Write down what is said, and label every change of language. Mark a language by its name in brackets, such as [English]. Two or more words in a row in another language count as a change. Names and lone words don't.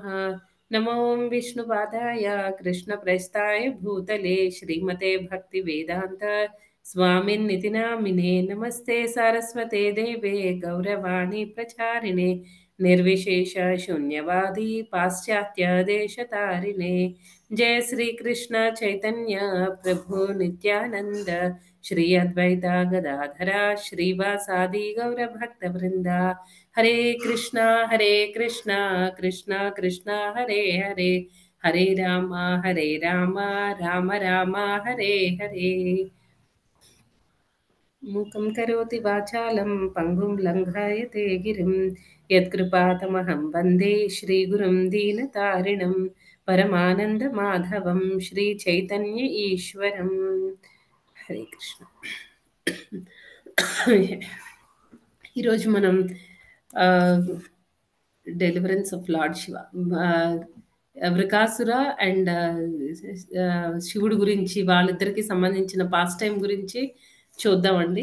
[Sanskrit] నమో విష్ణుపాదాయ కృష్ణప్రస్థాయ భూతలే శ్రీమతే భక్తివేదాంత స్వామిన్నితి నామినే. నమస్తే సారస్వతే దేవే గౌరవాణి ప్రచారిణే నిర్విశేష శూన్యవాది పాశ్చాత్య దేశతారిణే. जय श्री कृष्ण चैतन्य प्रभु नित्यानंद श्री अद्वैता गदाधरा श्रीवासादि गौर भक्त वृंदा. हरे कृष्णा कृष्णा कृष्णा हरे हरे, हरे राम राम राम हरे हरे. मूकं करोति वाचालं पङ्गुं लङ्घयते गिरिं यत्कृपातमहं वन्दे श्रीगुरुं दीनतारिणं परमानन्दमाधवं श्रीचैतन्य ईश्वरम्. [Telugu] హరే కృష్ణ. ఈరోజు మనం [English] deliverance of Lord Shiva, [Telugu] వృకాసుర అండ్ శివుడు గురించి వాళ్ళిద్దరికి సంబంధించిన [English] past time [Telugu] గురించి చూద్దామండి.